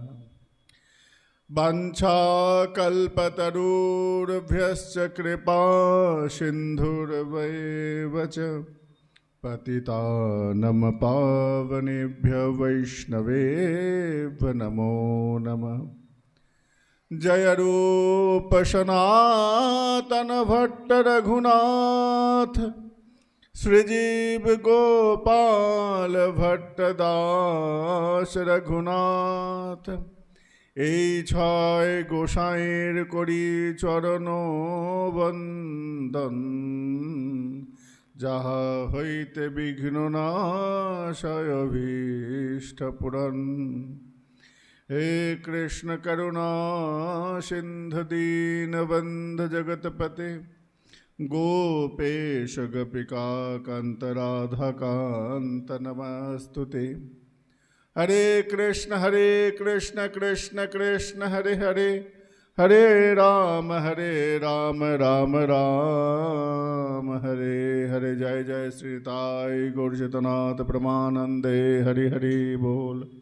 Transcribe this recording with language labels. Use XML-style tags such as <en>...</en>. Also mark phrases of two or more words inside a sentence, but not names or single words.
<sa>वाञ्छाकल्पतरुभ्यश्च कृपा सिन्धुर्वैव च पतितानं पावनेभ्यो वैष्णवेभ्यो नमो नमः।</sa> <bn>जय रूप सनातन भट्ट रघुनाथ श्रीजीव गोपाल भट्टदास रघुनाथ। এই ছয় গোসাইয়ের করি চরণ বন্দন, যাহা হইতে বিঘ্ন নাশয় অভীষ্ট পূরণ।</bn> <sa>हे कृष्ण करुणा सिंधु दीनबंधु जगतपते गोपेश गोपिका कांत राधा कांत नमस्तुते। हरे कृष्ण कृष्ण कृष्ण हरे हरे, हरे राम राम राम हरे हरे।</sa> <bn>জয় জয় শ্রী তাই গৌর চৈতন্য প্রমানন্দে হরি হরি বোল।</bn>